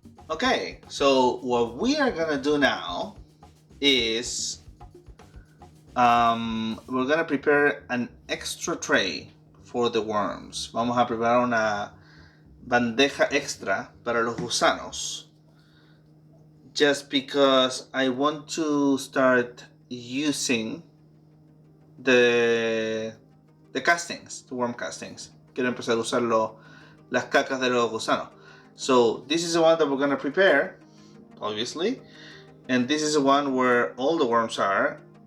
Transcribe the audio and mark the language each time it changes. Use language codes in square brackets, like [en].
[en] Okay, so what we are gonna do now is we're gonna prepare an extra tray for the worms. [es] Vamos a preparar una bandeja extra para los gusanos. [en] Just because I want to start using the castings, the worm castings. [es] Quiero empezar a usar las cacas de los gusanos. [en] So this is the one that we're gonna prepare, obviously, and this is the one where all the worms are.